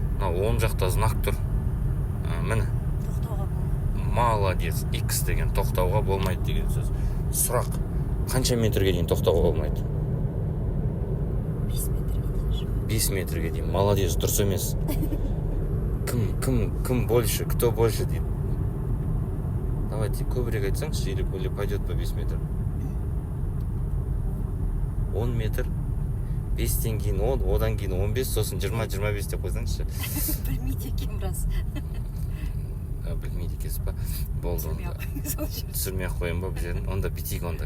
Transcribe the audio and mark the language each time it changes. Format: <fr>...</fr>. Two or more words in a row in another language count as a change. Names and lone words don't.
<kk>мына оң жақта знак тұр. Міне. Тоқтауға болмайды. Молодец. X деген тоқтауға болмайды деген сөз. Сұрақ. Қанша метрге дейін тоқтауға болмайды? 5 метрге. 5 метрге дейін. Молодец, дұрыс емес. Кім больше,</kk> <ru>кто больше</ru> <kk>дейді. Давайте көбірек айтсаңшы,</kk> <ru>или пойдет по 5 метр.</ru> <kk>10 метр. 5-тен кейін 10, одан кейін 15, сосын 20-25 деп қойсаңызшы. Білмейді екен біраз. Білмейді екенсіз ба? Болды онда. Түсірмей ақ қояйын ба бұл жерін? Онда бітейік онда.</kk>